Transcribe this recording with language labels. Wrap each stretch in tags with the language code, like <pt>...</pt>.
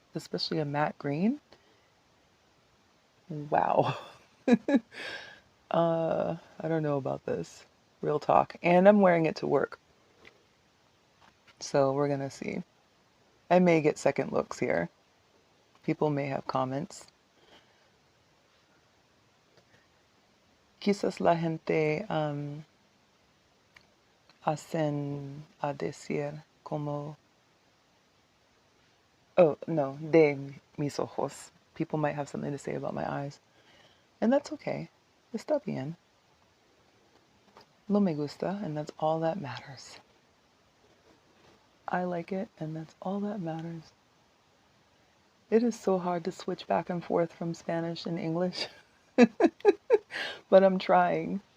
<en>Especially a matte green. Wow. I don't know about this. Real talk. And I'm wearing it to work. So we're gonna see. I may get second looks here. People may have comments.</en> <es>Quizás la gente hacen a decir como, oh no, de mis ojos.</es> <en>People might have something to say about my eyes. And that's okay.</en> <es>Está bien. Lo me gusta,</es> <en>and that's all that matters. I like it, and that's all that matters. It is so hard to switch back and forth from Spanish and English. But I'm trying.</en>